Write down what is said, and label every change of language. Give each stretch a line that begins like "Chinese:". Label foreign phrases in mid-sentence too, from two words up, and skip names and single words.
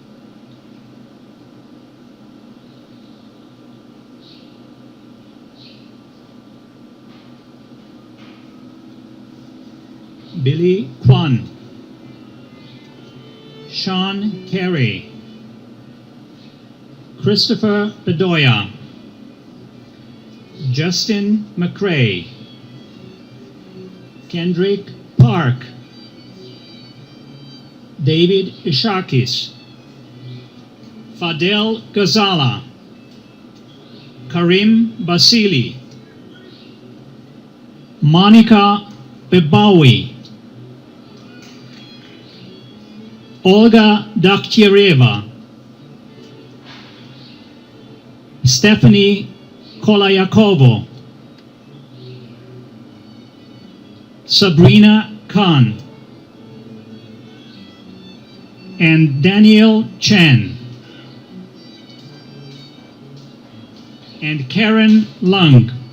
English: Billy Kwan, Sean Carey, Christopher Bedoya, Justin McRae, Kendrick Park, David Ishakis, Fadel Ghazala, Karim Basili, Monica Bebawi, Olga Dakhtyreva, Stephanie Kolayakovo, Sabrina Khan, and Daniel Chen, and Karen Lung.